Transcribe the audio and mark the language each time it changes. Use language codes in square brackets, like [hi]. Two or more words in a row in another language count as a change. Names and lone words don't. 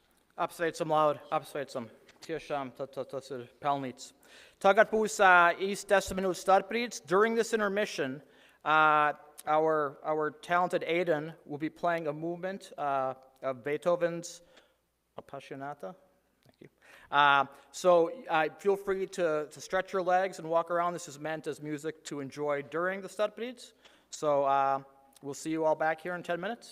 [lv] Apsveicam laud, apsveicam. Tiešām tas ir pelnīts. Tagad būs īsti 10 minūtes starpbrīdis. [en] During this intermission, our talented Aidan will be playing a movement of Beethoven's Appassionata. Thank you. So feel free to stretch your legs and walk around. This is meant as music to enjoy during the startbrīds. So we'll see you all back here in 10 minutes.